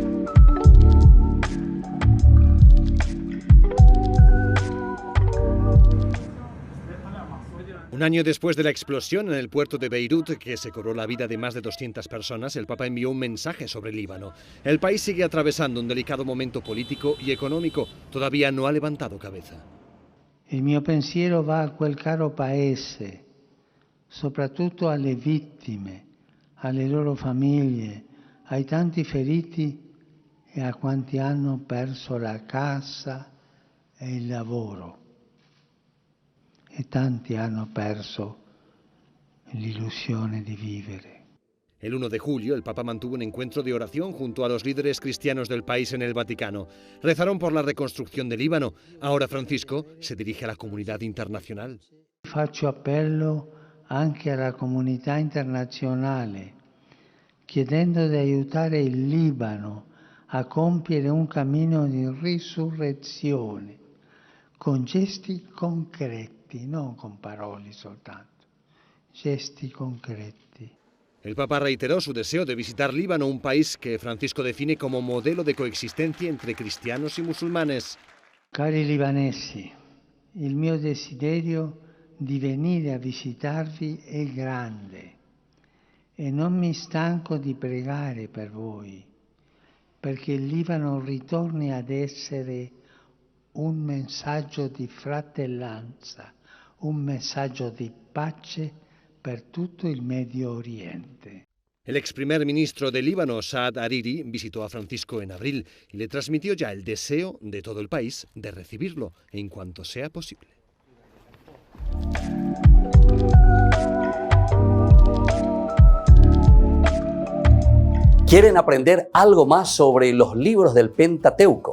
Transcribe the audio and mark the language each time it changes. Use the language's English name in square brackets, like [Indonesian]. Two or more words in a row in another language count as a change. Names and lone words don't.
[Spanish] Un año después de la explosión en el puerto de Beirut, que se cobró la vida de más de 200 personas, el Papa envió un mensaje sobre el Líbano. El país sigue atravesando un delicado momento político y económico. Todavía no ha levantado cabeza. [Italian] Il mio pensiero va a quel caro paese, soprattutto alle vittime, alle loro famiglie, ai tanti feriti e a quanti hanno perso la casa e il lavoro. E tanti hanno perso l'illusione di vivere. [Spanish] El 1 de julio, el Papa mantuvo un encuentro de oración junto a los líderes cristianos del país en el Vaticano. Rezaron por la reconstrucción del Líbano. Ahora Francisco se dirige a la comunidad internacional. [Italian] Faccio appello anche alla comunità internazionale chiedendo di aiutare il Libano a compiere un cammino di risurrezione, con gesti concreti, non con parole soltanto, gesti concreti. [Spanish] El Papa reiteró su deseo de visitar Líbano, un país que Francisco define como modelo de coexistencia entre cristianos y musulmanes. [Italian] Cari libanesi, il mio desiderio di venire a visitarvi è grande e non mi stanco di pregare per voi, perché il Libano ritorni ad essere un messaggio di fratellanza, un messaggio di pace per tutto il Medio Oriente. [Spanish] El ex primer ministro de Líbano, Saad Hariri, visitó a Francisco en abril y le transmitió ya el deseo de todo el país de recibirlo en cuanto sea posible. ¿Quieren aprender algo más sobre los libros del Pentateuco?